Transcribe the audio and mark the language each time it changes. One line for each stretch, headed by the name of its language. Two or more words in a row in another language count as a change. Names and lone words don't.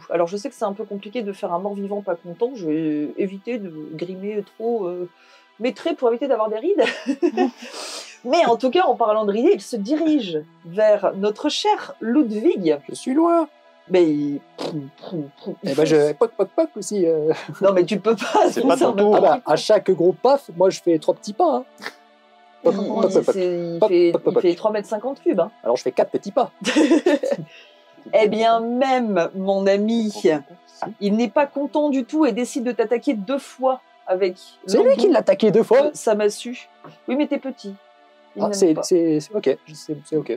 French: Alors, je sais que c'est un peu compliqué de faire un mort-vivant pas content. Je vais éviter de grimer trop mes traits pour éviter d'avoir des rides. Mais en tout cas, en parlant de rides, il se dirige vers notre cher Ludwig. Je suis loin. Mais il... Et ben, je poc poc poc aussi. Non, mais tu peux pas. C'est pas ton ça me tour. Ah paraît bah, à chaque gros paf, moi je fais 3 petits pas. Hein. Poc, Il, poc, poc, poc. il Poc, fait, poc, poc, il fait poc. 3,50 m cubes. Hein. Alors je fais 4 petits pas. Eh bien, même, mon ami, il n'est pas content du tout et décide de t'attaquer 2 fois avec C'est lui qui l'a attaqué 2 fois. sa massue. Oui, mais t'es petit. Il Ah, n'aime pas. c'est ok, c'est ok.